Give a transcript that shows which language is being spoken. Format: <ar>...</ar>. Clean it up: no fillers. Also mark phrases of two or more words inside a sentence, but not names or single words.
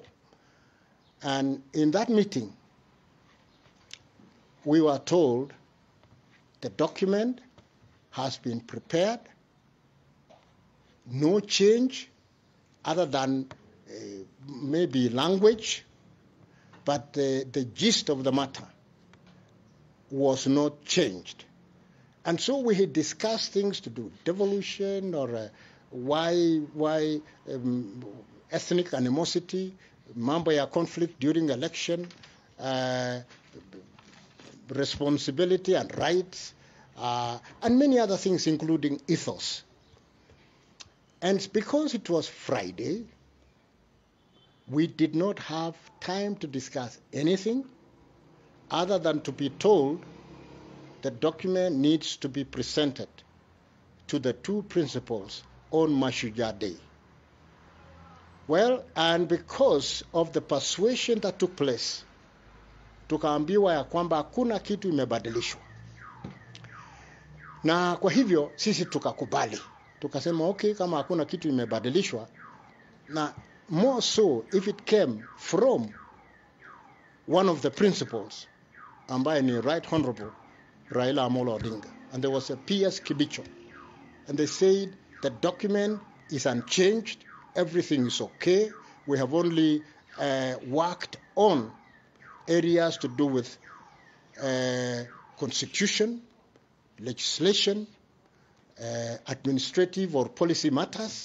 <en>And in that meeting, we were told the document has been prepared, no change other than maybe language, but the gist of the matter was not changed. And so we had discussed things to do with devolution, or why ethnic animosity,</en> <sw>mambo ya</sw> <en>conflict during election, responsibility and rights, and many other things, including ethos. And because it was Friday, we did not have time to discuss anything other than to be told the document needs to be presented to the 2 principals on Mashujaa Day. Well, and because of the persuasion that took place,</en> <sw>tukaambiwa ya kwamba hakuna kitu imebadilishwa. Na kwa hivyo sisi tukakubali. Tukasema</sw> <en>okay,</en> <sw>kama hakuna kitu imebadilishwa, na</sw> <en>more so if it came from one of the principals,</en> <sw>ambaye ni</sw> <en>Right Honorable</en> <sw>RAILA Amolo Odinga,</sw> <en>and there was a PS Kibicho, and they said the document is unchanged, everything is okay, we have only worked on areas to do with constitution, legislation, administrative or policy matters.</en>